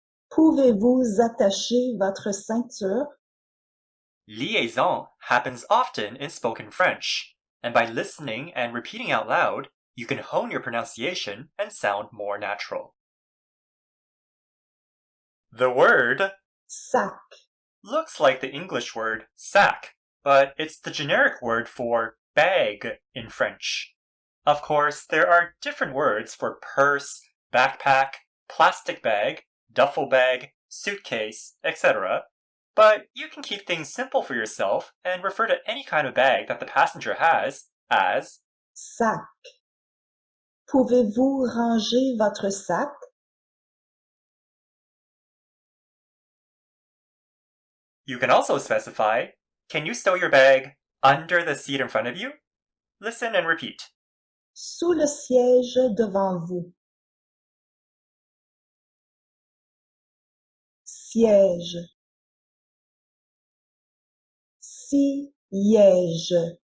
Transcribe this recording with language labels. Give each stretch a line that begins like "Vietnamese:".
French: Pouvez-vous attacher votre ceinture?
English: Liaison happens often in spoken French, and by listening and repeating out loud, you can hone your pronunciation and sound more natural. The word
French: Sac.
English: looks like the English word sac, but it's the generic word for bag in French. Of course, there are different words for purse, backpack, plastic bag, duffel bag, suitcase, etc. But you can keep things simple for yourself and refer to any kind of bag that the passenger has as
French: Sac. Pouvez-vous ranger votre sac?
English: You can also specify, can you stow your bag under the seat in front of you? Listen and repeat.
French: Sous le siège devant vous. Siège. Siège.